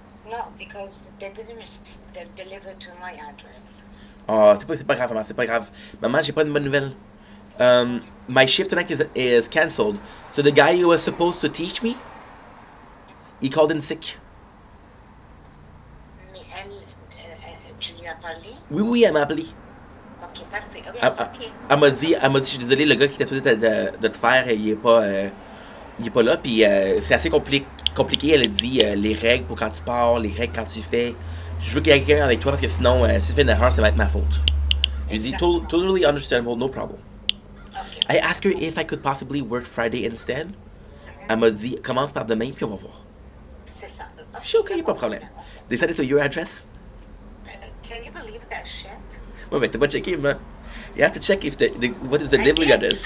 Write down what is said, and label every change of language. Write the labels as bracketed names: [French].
[English] No, because they didn't deliver to my address. [French] Oh, c'est pas grave, maman, c'est pas grave. Maman, j'ai pas une bonne nouvelle. [English] My shift tonight is cancelled. So the guy who was supposed to teach me, he called in sick. [French] Mais elle, tu lui as parlé? Oui, elle m'a appelé. Ok, parfait. Okay, okay. Elle m'a dit, je suis désolé, le gars qui était supposé de te faire, il est pas là. Puis c'est assez compliqué. Elle a dit les règles pour quand tu pars, les règles quand tu fais. Je veux qu'il y ait quelqu'un avec toi parce que sinon, si tu fais une erreur, ça va être ma faute. Je lui dis, [English] totally understandable, no problem. Okay. I asked her if I could possibly work Friday instead. [French] Elle m'a dit, commence par demain, puis on va voir. C'est ça. Je suis ok, pas de problème. [English] They sent it to your address? Can you believe that shit? [French] Ouais, mais t'as pas checké, man. [English] You have to check if what is the delivery address.